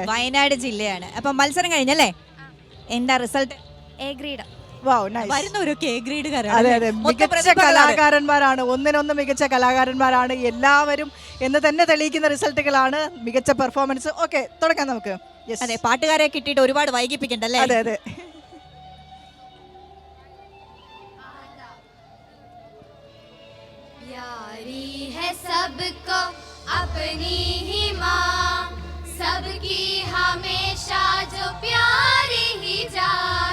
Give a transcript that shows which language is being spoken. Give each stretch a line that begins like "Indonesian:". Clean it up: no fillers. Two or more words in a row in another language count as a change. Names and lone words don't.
Malayalam: വയനാട് ജില്ലയാണ്. അപ്പൊ മത്സരം കഴിഞ്ഞല്ലേ? എന്താ റിസൾട്ട്? A ഗ്രേഡ്. വരുന്നവരൊക്കെ എ ഗ്രേഡ് അതെ അതെ, മികച്ച കലാകാരന്മാരാണ്, ഒന്നിനൊന്ന് മികച്ച കലാകാരന്മാരാണ് എല്ലാവരും എന്ന് തന്നെ തെളിയിക്കുന്ന റിസൾട്ടുകളാണ്, മികച്ച പെർഫോമൻസ്. ഓക്കെ, തുടങ്ങാം നമുക്ക്. അതെ, പാട്ടുകാരെ കിട്ടിയിട്ട് ഒരുപാട് വൈകിപ്പിക്കണ്ടല്ലേ? അതെ അതെ.
Hindi: प्यारी है सबको अपनी ही माँ, सबकी हमेशा जो प्यारी ही जान.